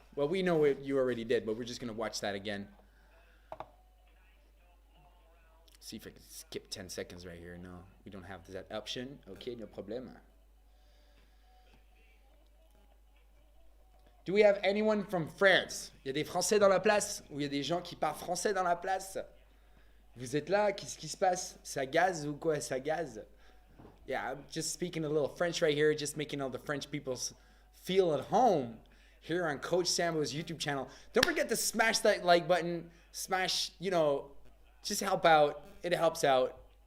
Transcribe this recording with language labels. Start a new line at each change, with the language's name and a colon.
English: Well, we know what you already did, but we're just gonna watch that again. See if I can skip 10 seconds right here. No, we don't have that option. Okay, no problème. Do we have anyone from France?
French: Il y a des Français dans la place? Ou il y a des gens qui parlent français dans la place? Vous êtes là? Qu'est-ce qui se passe? Ça gaze ou quoi? Ça gaze?
English: Yeah, I'm just speaking a little French right here, just making all the French people feel at home here on Coach Sambo's YouTube channel. Don't forget to smash that like button. Smash, just help out. It helps out.